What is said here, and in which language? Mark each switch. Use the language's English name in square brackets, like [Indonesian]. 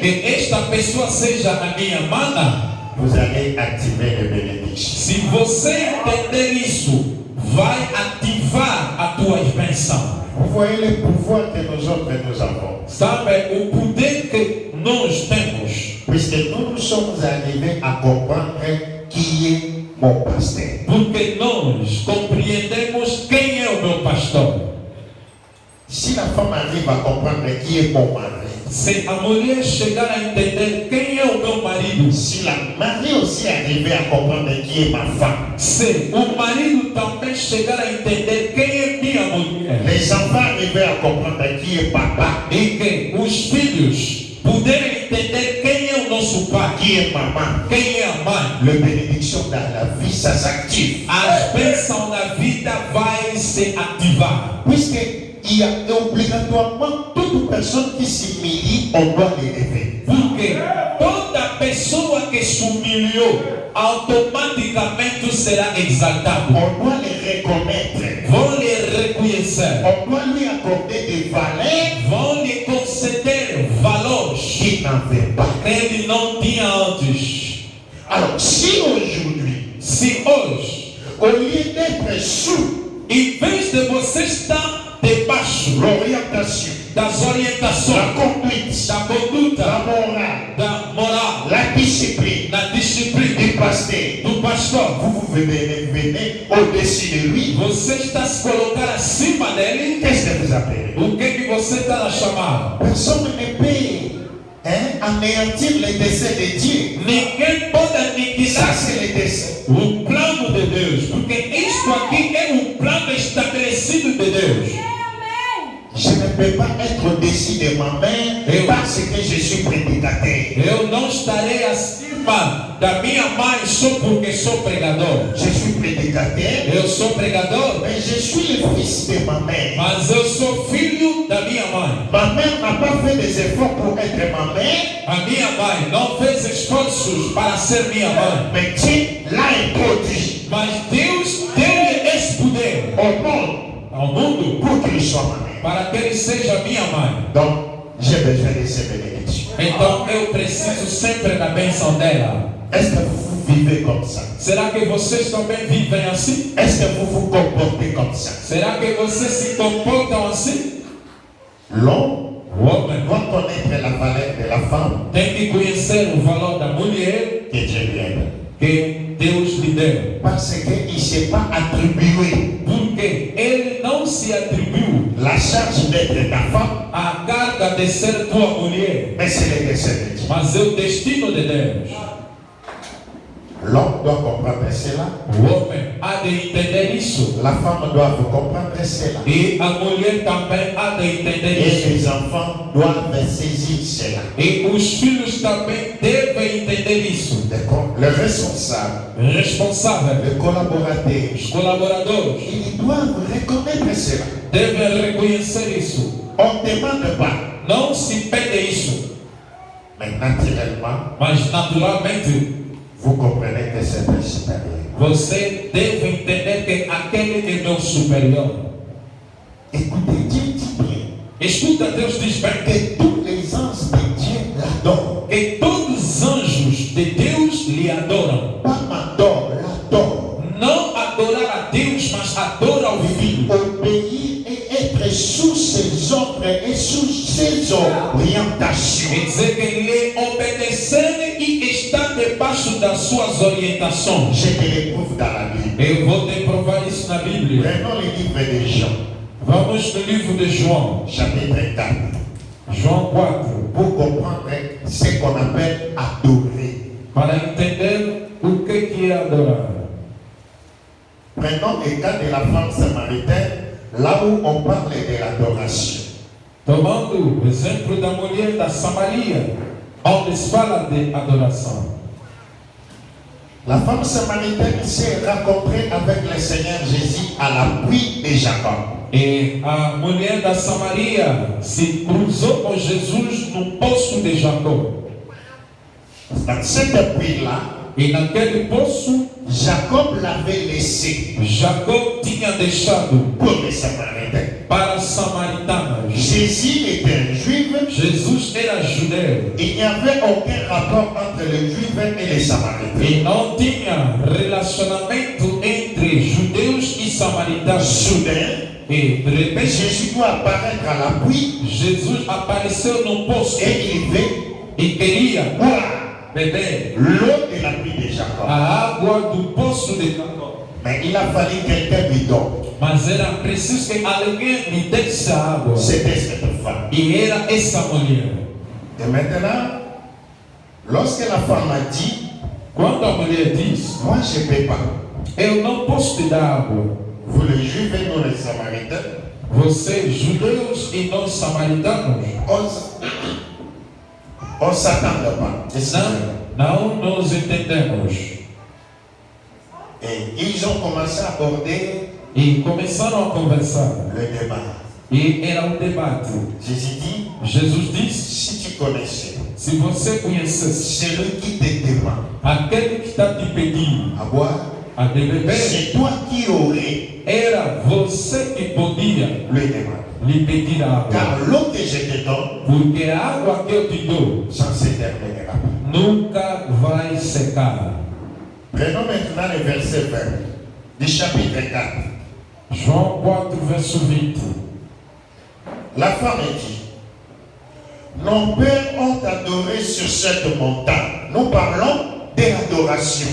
[Portuguese] Que esta pessoa seja a minha mana. [French] vous allez activer les bénédictions. [Portuguese] Se você entender isso, vai ativar a tua bênção. [French] Vous voyez le pouvoir que nous autres nous avons. [Portuguese] Sabe o poder que nós temos? [French] Puisque nous sommes arrivés à comprendre qui est mon pasteur. [Portuguese] Porque nós compreendemos quem é o meu pastor. [French] Si la femme arrive à comprendre qui est mon mari, [Portuguese] Se a mulher chegar a entender quem é o meu marido, [French] si la mari aussi arrivait à comprendre qui est ma femme, [Portuguese] se o marido também chegar a entender quem é minha mulher, [French] les enfants arrivaient à comprendre qui est papa, [Portuguese] e que os filhos puderem entender quem é o nosso pai, [French] qui est maman, [Portuguese] quem é a mãe, [French] le bénédiction dans la vie, ça s'active. [Portuguese] as bênçãos na vida vai se ativar. [French] Puisque il y a obligatoirement toute personne qui s'humilie, on doit l'élever. [Portuguese] Porque toda pessoa que se humilhou automaticamente será exaltado. [French] On doit les reconnaître. [Portuguese] Vão lhe reconhecer, [French] On doit lui accorder des valeurs [Portuguese] vão lhe conceder valores [French] qu'il n'avait pas. [Portuguese] que ele não tinha antes. [French] Alors, si aujourd'hui, [Portuguese] Se hoje, [French] au lieu d'être sous [Portuguese] em vez de você estar debaixo [French] l'orientation, [Portuguese] das [French] la [Portuguese] orientações, [French] conduite, [Portuguese] da conduta, [French] la morale, [Portuguese] da moral, [French] la discipline [Portuguese] da disciplina [French] du pasteur, [Portuguese] do pastor, [French] vous venez au-dessus de lui, [Portuguese] você está se colocar acima dele. [French] qu'est-ce que vous appelez? [Portuguese] O que você está a chamar? [French] Personne ne peut anéantir les desseins de Dieu. [Portuguese] Ninguém pode aniquilar [French] Ça, c'est les desseins. [Portuguese] o plano de Deus, porque isto aqui é o plano estabelecido de Deus. [French] Je ne peux pas être au-dessus de ma mère parce que je suis prédicateur. [Portuguese] Eu não estarei acima da minha mãe só porque sou pregador. [French] Je suis prédicateur, [Portuguese] Eu sou pregador, [French] mais je suis le fils de ma mère. [Portuguese] mas eu sou filho da minha mãe. [French] Ma mère n'a pas fait des efforts pour être ma mère, [Portuguese] A minha mãe não fez esforços para ser minha mãe, [French] mais Dieu l'a introduit [Portuguese] mas Deus deu-lhe esse poder [French] au monde [Portuguese] ao mundo [French] pour qu'il soit ma mère. [Portuguese] para que ele seja minha mãe. [French] Donc, j'ai besoin de ces bénédictions. [Portuguese] Então eu preciso sempre da bênção dela. [French] Est-ce que vous vivez comme ça? [Portuguese] Será que vocês também vivem assim? [French] Est-ce que vous vous comportez comme ça? [Portuguese] Será que vocês se comportam assim? [French] L'homme [Portuguese] O homem [French] doit connaître la valeur de la femme [Portuguese] tem que conhecer o valor da mulher [French] que Dieu lui a donné. [Portuguese] que Deus lhe deu. [French] Parce qu'il ne s'est pas attribué [Portuguese] Porque ele não se atribuiu [French] la charge d'être ta femme, [Portuguese] a carga de ser tua mulher, [French] mais c'est le dessein de Dieu. [Portuguese] mas é o destino de Deus. [French] L'homme doit comprendre cela. [Portuguese] O homem há de entender isso. [French] La femme doit comprendre cela. [Portuguese] E a mulher também há de entender [French] Et [Portuguese] isso. [French] les enfants doivent saisir cela. [Portuguese] E os filhos também devem entender isso. [French] Le responsable, [Portuguese] Responsável, [French] le collaborateur, [Portuguese] os colaboradores [French] ils doivent reconnaître cela. [Portuguese] devem reconhecer isso. [French] On ne demande pas, [Portuguese] Não se pede isso, [French] mais naturellement, [Portuguese] mas naturalmente [French] vous comprenez que c'est le supérieur. [Portuguese] você deve entender que aquele é meu superior. [French] Écoutez, Dieu dit bien [Portuguese] Escuta, Deus diz bem [French] que tous les anges de Dieu l'adorent. [Portuguese] que todos os anjos de Deus lhe adoram. [French] Pas m'adore, l'adore. [Portuguese] Não adorar a Deus, mas adorar ao Filho. [French] Obéir et être sous ses ordres et sous ses orientations. [Portuguese] Quer dizer que lhe obedecer e estar debaixo das suas orientações. [French] Je te le prouve dans la Bible. [Portuguese] Eu vou te provar isso na Bíblia. [French] Prenons le livre de Jean, [Portuguese] Vamos no livro de João, [French] chapitre 4, [Portuguese] João 4, [French] pour comprendre ce qu'on appelle adorer. [Portuguese] para entender o que é adorar. [French] Prenons le cas de la femme samaritaine, là où on parle de l'adoration. [Portuguese] Tomando o exemplo da mulher da Samaria, onde se fala de adoração. [French] La femme samaritaine s'est rencontrée avec le Seigneur Jésus à la puits de Jacob. [Portuguese] E a mulher da Samaria se cruzou com Jesus no poço de Jacó. [French] Dans cette puits-là, [Portuguese] E naquele poço, [French] Jacob l'avait laissé [Portuguese] Jacó tinha deixado [French] pour les Samaritains. [Portuguese] para as samaritanas. [French] Jésus était un juif. [Portuguese] Jesus era judeu [French] Il n'y avait aucun rapport entre les juifs et les Samaritains. [Portuguese] e não tinha relacionamento entre judeus e samaritanos. [French] Soudain, [Portuguese] E de repente, [French] Jésus doit apparaître à la puits [Portuguese] Jesus apareceu no poço [French] et il veut [Portuguese] e queria [French] boire [Portuguese] beber [French] l'eau de la puits de Jacob. [Portuguese] a água do poço de Jacó. [French] Mais il a fallu que quelqu'un lui donne. [Portuguese] Mas era preciso que alguém lhe desse a água. [French] C'était cette femme. [Portuguese] E era essa mulher. [French] Et maintenant, lorsque la femme a dit, [Portuguese] Quando a mulher diz, [French] moi je ne peux pas. [Portuguese] eu não posso te dar água. [French] Vous les juifs et nous les samaritains, [Portuguese] Vocês, judeus e nós samaritanos, [French] on ne s'attend pas. [Portuguese] não nos entendemos. [French] Et ils ont commencé à aborder [Portuguese] E começaram a conversar. [French] le débat. [Portuguese] E era um debate. [French] Jésus dit, [Portuguese] Jesus disse, [French] si tu connaissais [Portuguese] se você conhecesse [French] celui qui te demande [Portuguese] aquele que está te pedindo [French] à boire, [Portuguese] a de beber, [French] c'est toi qui aurais [Portuguese] era você que podia [French] le demander. [Portuguese] lhe pedir a água. [French] Car l'eau que je te donne, [Portuguese] Porque a água que eu te dou [French] ça ne s'éternellera pas. [Portuguese] nunca vai secar. [French] Prenons maintenant le verset 20 du chapitre 4. [Portuguese] João 4, verso 20. [French] La femme dit, nos pères ont adoré sur cette montagne. Nous parlons de l'adoration.